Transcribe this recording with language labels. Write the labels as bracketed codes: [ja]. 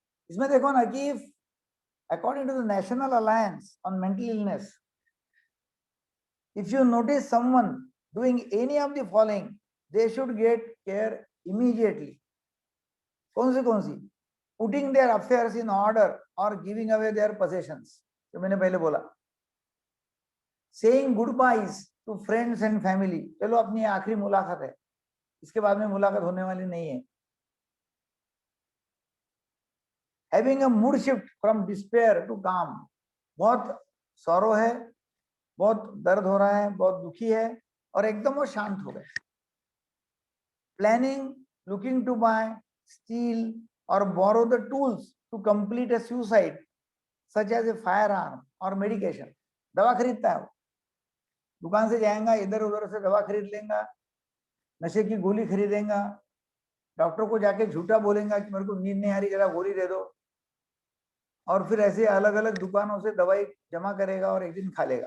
[hi] इसमें देखो ना कि [en] according to the National Alliance on Mental Illness, if you notice someone doing any of the following, they should get care immediately. [hi] कौन सी? [en] Putting their affairs in order or giving away their possessions, [hi] जो मैंने पहले बोला. [en] Saying goodbyes to friends and family, [hi] चलो अपनी आखिरी मुलाकात है, इसके बाद में मुलाकात होने वाली नहीं है. [en] Having a mood shift from despair to calm, [hi] बहुत sorrow है, बहुत दर्द हो रहा है, बहुत दुखी है, और एकदम वो शांत हो गए. [en] Planning, looking to buy, steal or borrow the tools to complete a suicide, such as a firearm or medication. [hi] दवा खरीदता है वो, दुकान से जाएगा, इधर उधर से दवा खरीद लेगा, नशे की गोली खरीदेगा, डॉक्टर को जाके झूठा बोलेगा कि मेरे को नींद नहीं आ रही, जरा गोली दे दो, और फिर ऐसे अलग अलग दुकानों से दवाई जमा करेगा और एक दिन खा लेगा।